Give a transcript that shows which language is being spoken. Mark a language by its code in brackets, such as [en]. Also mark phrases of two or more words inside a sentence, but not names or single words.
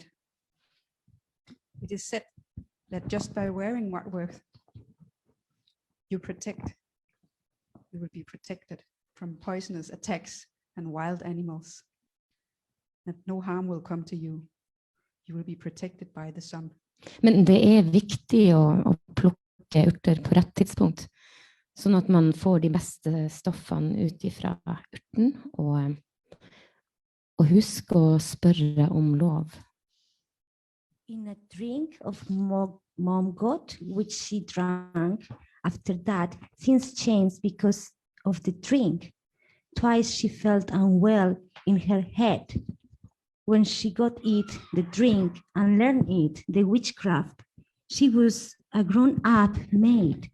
[en] It is said that just by wearing mugwort, you will be protected from poisonous attacks and wild animals, that no harm will come to you. You will be protected by the sun. [no] Men det viktig å plukke urter på rett tidspunkt, sånn at man får de beste stoffene ut ifra urten, og husk å spørre om lov. [en] In a drink of mugwort, which she drank, after that, things changed because of the drink. Twice she felt unwell in her head. When she got the drink, and learned the witchcraft, she was a grown-up maid.